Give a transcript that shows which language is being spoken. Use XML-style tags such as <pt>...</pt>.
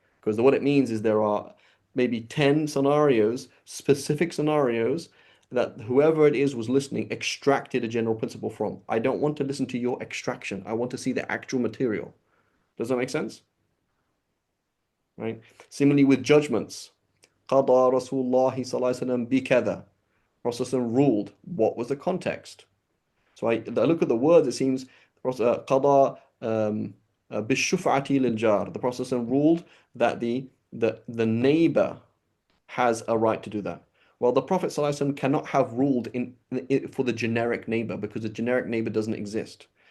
<en>Because what it means is there are maybe 10 scenarios, specific scenarios, that whoever it is was listening extracted a general principle from. I don't want to listen to your extraction. I want to see the actual material. Does that make sense? Right? Similarly with judgments.</en> <ar>قضى رسول الله صلى الله عليه وسلم بكذا.</ar> <en>Prophet ruled. What was the context? So I look at the words, it seems</en> <ar>قضى بالشفعة للجار.</ar> <en>The Prophet ruled that the neighbor has a right to do that. Well, the Prophet ﷺ cannot have ruled for the generic neighbor because the generic neighbor doesn't exist.</en>